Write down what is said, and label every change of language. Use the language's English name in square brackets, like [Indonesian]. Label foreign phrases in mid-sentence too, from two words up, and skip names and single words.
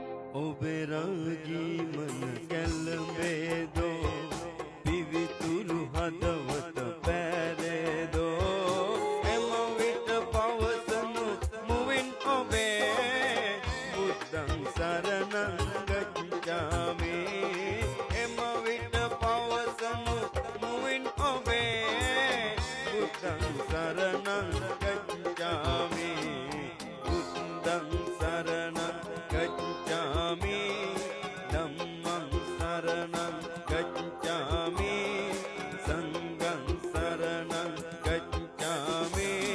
[Sinhala] ඔබරාගී මන කැළඹේදෝ පිවිතුරු හදවත පැරේදෝ එම විට පවසනු මුවින් ඔබේ [Pali] බුද්ධං සරණං ගච්ඡාමි [Sinhala] එම විට පවසනු මුවින් ඔබේ [Pali] බුද්ධං සරණං ගච්ඡාමි බුද්ධං සරණං गच्छामि धम्मं शरणं गच्छामि संघं शरणं गच्छामि